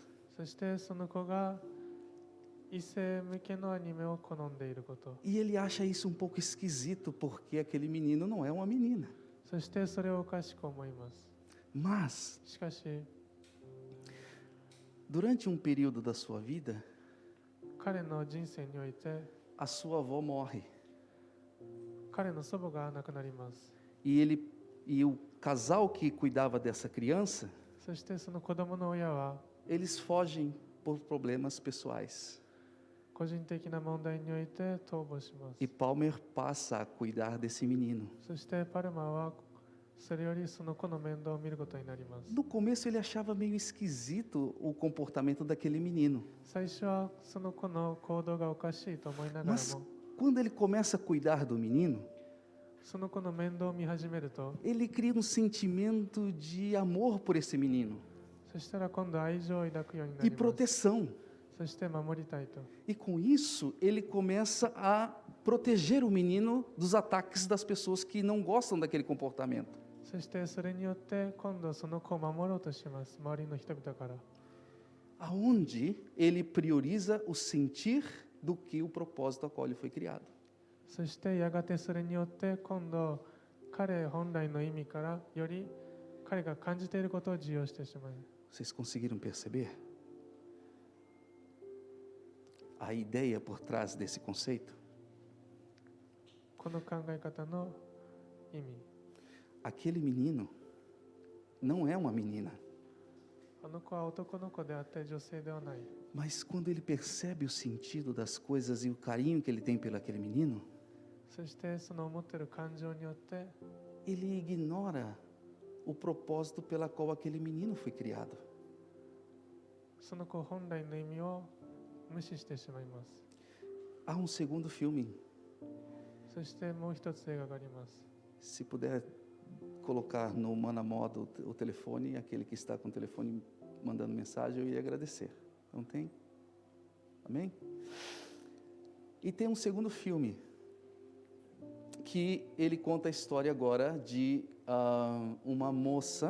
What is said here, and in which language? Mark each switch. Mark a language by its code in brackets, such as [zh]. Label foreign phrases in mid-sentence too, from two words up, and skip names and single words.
[ja] そしてその子が異性向けのアニメを好んでいること、 [pt] E ele acha isso um pouco esquisito, porque aquele menino não é uma menina. [ja] そしてそれをおかしく思います。 [pt] Mas, [ja] しかし [pt] durante um período da sua vida, [ja] 彼の人生において [pt] a sua avó morre. [ja] 彼の祖母が亡くなります。 [pt] E o casal que cuidava dessa criança, [ja] そしてその子供の親は [pt] eles fogem por problemas pessoais. [ja] 個人的な問題において逃亡します。 [pt] E Palmer passa a cuidar desse menino. [ja] そしてパルマーはそれよりその子の面倒を見ることになります。 [pt] No começo ele achava meio esquisito o comportamento daquele menino. [ja] 最初はその子の行動がおかしいと思いながら [pt] Mas [ja] も、 [pt] quando ele começa a cuidar do menino, [ja] その子の面倒を見始めると、 [pt] ele cria um sentimento de amor por esse menino [ja] そしたら今度愛情を抱くようにな [pt] e [ja] ります。 [pt] proteção. [ja] そして守りたいと。 [pt] E com isso ele começa a proteger o menino dos ataques das pessoas que não gostam daquele comportamento. [ja] そしてそれによって今度その子を守ろうとします。周りの人々から。 [pt] Aonde ele prioriza o sentir do que o propósito ao qual ele foi criado. [ja] そしてやがてそれによって今度彼本来の意味からより彼が感じていることを重要してしまう。 [pt] Vocês conseguiram perceber? A ideia por trás desse conceito? [ja] この考え方の意味。 [pt] Aquele menino não é uma menina, [ja] あの子は男の子であって女性ではない。 [pt] mas quando ele percebe o sentido das coisas e o carinho que ele tem pelo aquele menino, [ja] そしてその思っている感情によって [pt] ele ignora o propósito pela qual aquele menino foi criado. [ja] その子本来の意味を無視してしまいます。 [pt] Há um segundo filme, [ja] そしてもう一つ映画があります。 [pt] se puder colocar no mano a modo o telefone, aquele que está com o telefone mandando mensagem, eu ia agradecer. Não tem? Amém? E tem um segundo filme, que ele conta a história agora de uma moça,